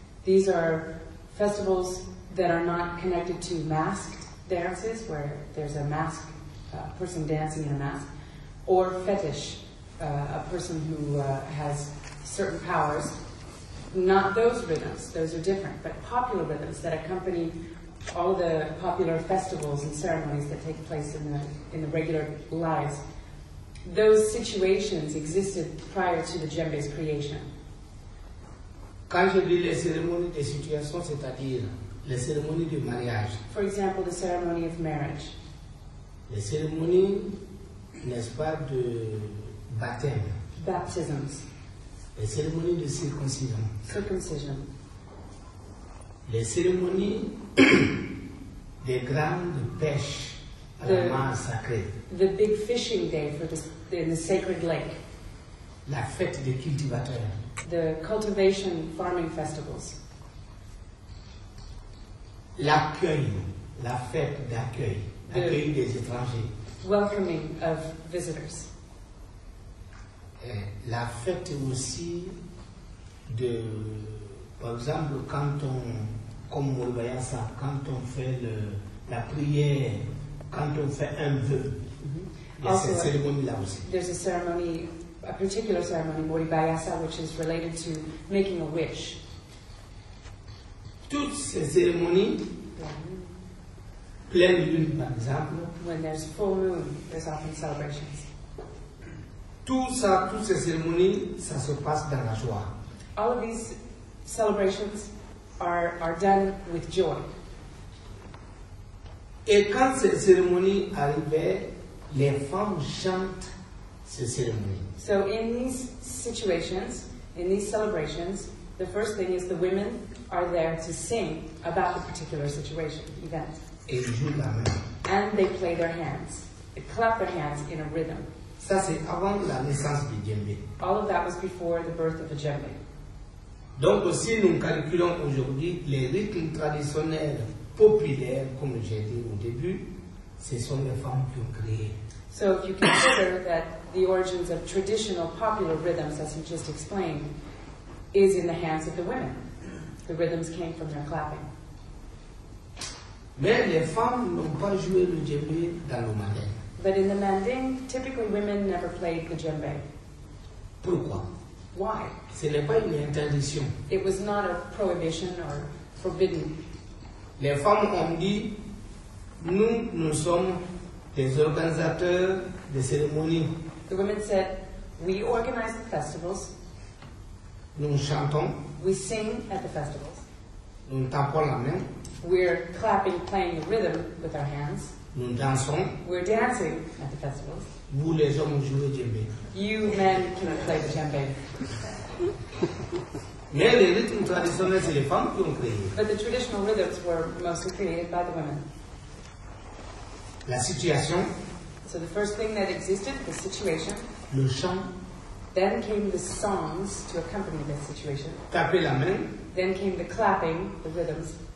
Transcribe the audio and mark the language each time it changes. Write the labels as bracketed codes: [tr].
[en] These are festivals that are not connected to masked dances, where there's a mask, person dancing in a mask, or fetish, a person who has certain powers. Not those rhythms, those are different, but popular rhythms that accompany all the popular festivals and ceremonies that take place in the regular lives. Those situations existed prior to the djembe's creation. [fr] Quand je dis les cérémonies de situation, c'est-à-dire les cérémonies de mariage, [en] For example, the ceremony of marriage, [fr] les cérémonies, n'est-ce pas, de baptême, [en] baptisms, [fr] les cérémonies de circoncision, [en] circumcision, [fr] les cérémonies des grandes pêches à la mer sacrée, [en] the big fishing day in the sacred lake, [fr] la fête des cultivateurs, [en] the cultivation farming festivals, [fr] l'accueil, la fête d'accueil, l'accueil des étrangers, [en] welcoming of visitors, [fr] et la fête aussi de, par exemple, quand on, comme Molbayasa, quand on fait la prière, quand on fait un vœu, il y a cette cérémonie-là aussi. [en] There's a ceremony, a particular ceremony, Moribayasa, which is related to making a wish. [fr] Toutes ces cérémonies, pleine lune par exemple, [en] When there's full moon, there's often celebrations. [fr] tout ça, toutes ces cérémonies, ça se passe dans la joie. [en] All of these celebrations are done with joy. [fr] Et quand ces cérémonies arrivaient, les femmes chantent ces cérémonies. [en] So in these situations, in these celebrations, the first thing is the women are there to sing about the particular situation, event. [fr] Et ils jouent la main. [en] And they play their hands. They clap their hands in a rhythm. [fr] Ça, c'est avant la naissance du Djembe. [en] All of that was before the birth of the Djembe. [fr] Donc, si nous calculons aujourd'hui les rythmes traditionnels populaires, comme j'ai dit au début, ce sont les femmes qui ont créé. [en] So if you consider that the origins of traditional popular rhythms, as you just explained, is in the hands of the women. The rhythms came from their clapping. [fr] Mais les femmes n'ont pas joué le djembe dans le manding. [en] But in the Manding, typically women never played the djembe. [fr] Pourquoi? [en] Why? [fr] Ce n'est pas une interdiction. [en] It was not a prohibition or forbidden. [fr] Les femmes ont dit, nous sommes des organisateurs de cérémonies. [en] The women said, we organize the festivals, [fr] Nous chantons, [en] we sing at the festivals, [fr] nous tapons la main, [en] we're clapping, playing the rhythm with our hands, [fr] nous dansons. [en] we're dancing at the festivals. [fr] Vous les hommes jouez djembe. [en] You men can play the djembe. [fr] Mais les rythmes traditionnels, c'est les femmes qui ont créé. [en] But the traditional rhythms were mostly created by the women. [fr] La situation, [en] So the first thing that existed, the situation, [fr] le chant, [en] then came the songs to accompany this situation, [fr] taper la main [en] then came the clapping, the rhythms,